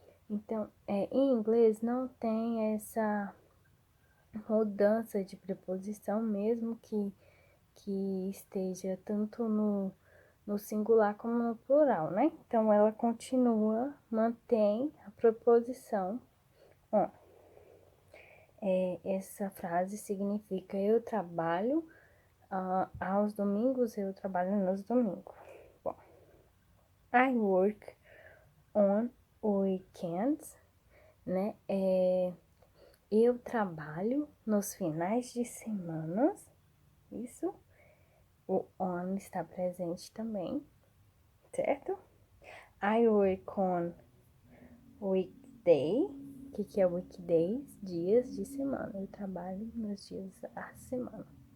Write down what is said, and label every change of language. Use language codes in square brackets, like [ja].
[pt] Então, em inglês não tem essa mudança de preposição, mesmo que esteja tanto no singular como no plural, né? Então, ela continua, mantém a preposição on. Essa frase significa eu trabalho aos domingos, eu trabalho nos domingos. [en] Bom, I work on weekends, né? [pt] Eu trabalho nos finais de semana. Isso. O on está presente também, certo? [en] I work on weekday. [pt] O que é weekdays? Dias de semana. Eu trabalho nos dias da semana.